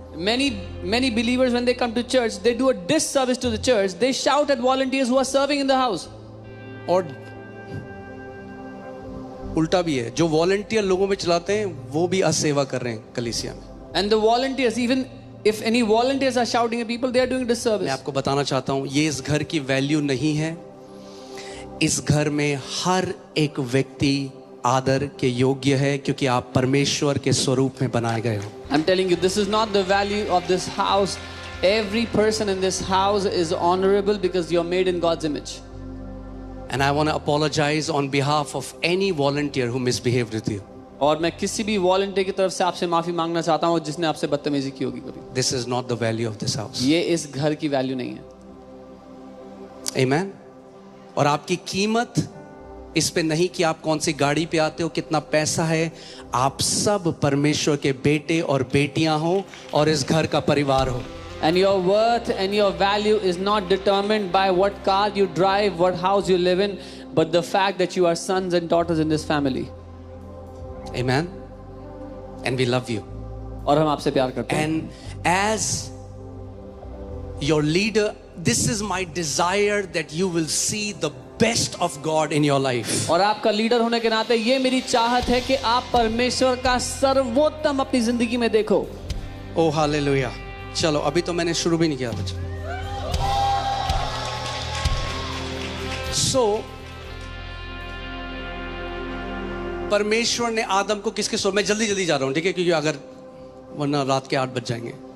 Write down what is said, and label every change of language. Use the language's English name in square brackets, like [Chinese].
[English] Many believers, when they come to church, they do a disservice to the church. They shout at volunteers who are serving in the house. [Hindi] और उल्टा भी है, जो volunteer लोगों में चिल्लाते हैं वो भी असेवा कर रहे हैं कलीसिया में। [English] And the volunteers, even if any volunteers are shouting at people, they are doing disservice. [Hindi] मैं आपको बताना चाहता हूँ, ये इस घर की वैल्यू नहीं है। इस घर में हर एक व्यक्ति आदर के योग्य है, क्योंकि आप परमेश्वर के स्वरूप में बनाए गए हो। [English] I'm telling you, this is not the value of this house. Every person in this house is honorable because you're made in God's image. And I want to apologize on behalf of any volunteer who misbehaved with you. [Hindi] और मैं किसी भी volunteer की तरफ से आपसे माफी मांगना चाहता हूँ जिसने आपसे बदतमीजी की होगी कभी। [English] This is not the value of this house. [Hindi] ये इस घर की वैल्यू नहीं है। [English] Amen. [Hindi] और आपकी कीमत इस पे नहीं कि आप कौन सी गाड़ी पे आते हो, कितना पैसा है। आप सब परमेश्वर के बेटे और बेटियां हो और इस घर का परिवार हो। [English] And your worth and your value is not determined by what car you drive, what house you live in, but the fact that you are sons and daughters in this family. Amen. And we love you. [Hindi] और हम आपसे प्यार करते हैं। [English] And as your leader, this is my desire that you will see the best of God in your life. [Hindi] और आपका leader होने के नाते ये मेरी चाहत है कि आप परमेश्वर का सर्वोत्तम अपनी जिंदगी में देखो। [English] Oh hallelujah. [Hindi] चलो अभी तो मैंने शुरू भी नहीं किया बच्चे। So परमेश्वर ने आदम को किसके स्वरूप, मैं जल्दी जल्दी जा रहा हूं, ठीक है, क्योंकि अगर वरना रात के 8 बज जाएंगे।